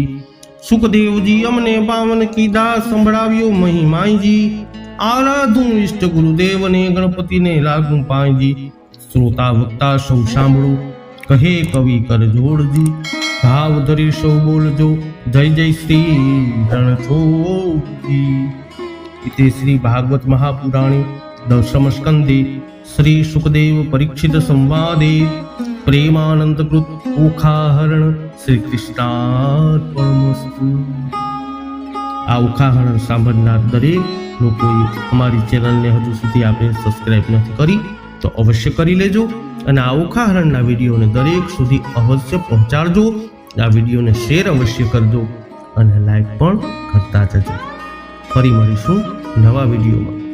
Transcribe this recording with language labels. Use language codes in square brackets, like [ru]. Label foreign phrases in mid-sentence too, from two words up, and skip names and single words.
[gu] સુખદેવજી અમને પાવન કીધા, સંભળાવ્યો મહિમાઈજી. આરાધું ઇષ્ટ ગુરુદેવને, ગણપતિને લાગુ પાણીજી. શ્રોતા વક્તા સૌ સાંભળો, કહે કવિ કર જોડજી. ભાવ ધરી સૌ બોલજો, જય જય શ્રી રણછોડજી. [sa] इति श्री भागवत महापुराणे दशम स्कंदे श्री सुखदेव परीक्षित संवादे प्रेमानंद कृत ओखाहरण श्री कृष्णार्पणमस्तु. [gu] આ ઓખાહરણ સાંભળનાર દરેક લોકોએ અમારી ચેનલને હજુ સુધી આપણે સબસ્ક્રાઇબ નથી કરી તો અવશ્ય કરી લેજો અને આ ઓખાહરણના વિડીયોને દરેક સુધી અવશ્ય પહોંચાડજો. આ વિડીયોને શેર અવશ્ય કરજો અને લાઈક પણ કરતા જજો. ફરી મળીશું નવા વિડીયોમાં.